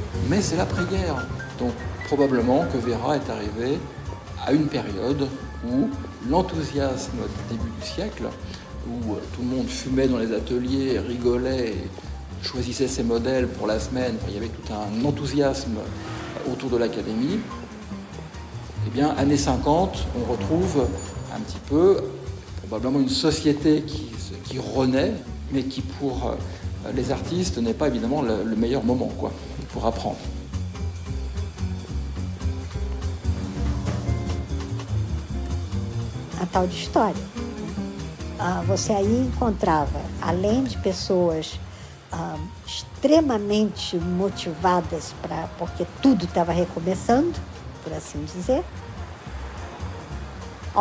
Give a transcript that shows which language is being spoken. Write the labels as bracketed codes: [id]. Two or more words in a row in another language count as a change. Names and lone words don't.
[fr] mais c'est l'après-guerre. Donc probablement que Vera est arrivée à une période où l'enthousiasme du début du siècle, où tout le monde fumait dans les ateliers, rigolait, et choisissait ses modèles pour la semaine, il y avait tout un enthousiasme autour de l'académie. Eh bien, années 50, on retrouve un petit peu, probablement une société qui renaît, mais qui pour les artistes n'est pas évidemment le meilleur moment, quoi, pour apprendre. [pt] A tal de história. Você aí encontrava, além de pessoas extremamente motivadas porque tudo estava recomeçando, por assim dizer, ao